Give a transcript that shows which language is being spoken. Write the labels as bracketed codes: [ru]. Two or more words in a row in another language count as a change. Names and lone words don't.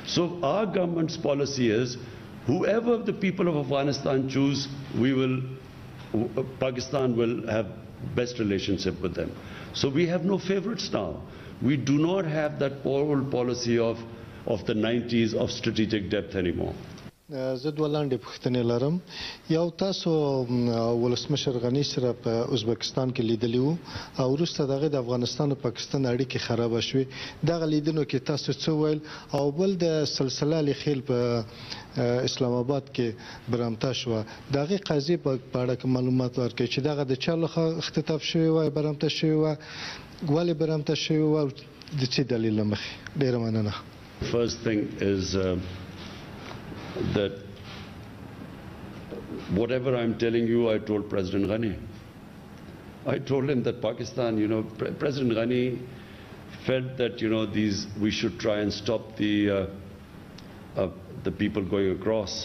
[en] So our government's policy is, whoever the people of Afghanistan choose, Pakistan will have best relationship with them. So we have no favorites now. We do not have that old policy of the 90s of strategic depth anymore. [ps] زه دوه لاندې پوښتنې لرم. یو تاسو ولسمشر غني سره په ازبکستان کې لیدلی وو او وروسته دغه د افغانستان او پاکستان اړیکې خراب شوې. دغه لیدنو کې تاسو څه ویل؟ او بل د سلسله الخیل په اسلام آباد کې برامته شوه. دغه قضیې په اړه کوم معلومات ورکړئ چې دغه د چا لخوا اختطاف شوی وای، برامته شوی وای، ولې برامته شوی وای، د څه دلیل له مخې؟ ډېره مننه. [en] First thing is that whatever I'm telling you, I told President Ghani. I told him that Pakistan, President Ghani felt that, we should try and stop the people going across.